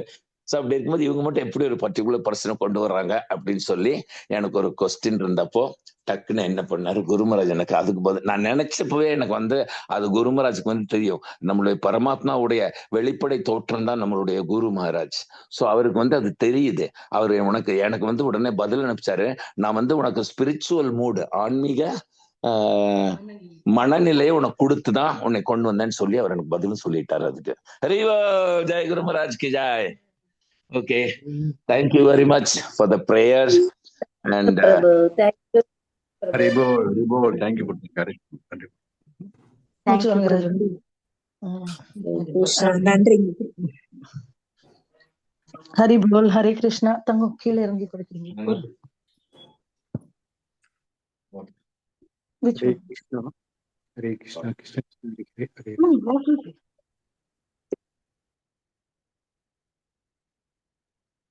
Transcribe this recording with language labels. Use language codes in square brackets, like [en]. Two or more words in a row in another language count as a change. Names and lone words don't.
[ta] ஸோ அப்படி இருக்கும்போது இவங்க மட்டும் எப்படி ஒரு [en] particular person [ta] கொண்டு வர்றாங்க அப்படின்னு சொல்லி எனக்கு ஒரு கொஸ்டின் இருந்தப்போ டக்குன்னு என்ன பண்ணாரு குருமராஜ், எனக்கு அதுக்கு பதில் நான் நினைச்சப்பவே எனக்கு வந்து அது குருமராஜுக்கு வந்து தெரியும், நம்மளுடைய பரமாத்மாவுடைய வெளிப்படை தோற்றம் தான் நம்மளுடைய குரு மகாராஜ். ஸோ அவருக்கு வந்து அது தெரியுது. அவர் எனக்கு வந்து உடனே பதில் அனுப்பிச்சாரு, நான் வந்து உனக்கு [en] spiritual mood, [ta] ஆன்மீக மனநிலையை உனக்கு கொடுத்துதான் உன்னை கொண்டு வந்தேன்னு சொல்லி அவர் எனக்கு பதிலும் சொல்லிட்டாரு. அதுக்கு ஹரிவோ [hi] जय गुरु महाराज की जय. [en] Okay, thank you very much for the prayers and Haribo, thank you for the courage. [ta] நன்றி. ஹரி போல், ஹரே கிருஷ்ணா. தங்க கீழே இறங்கி கொடுக்குறீங்க. [sa] Hare Krishna, Hare Krishna, Krishna Krishna, Hare Hare.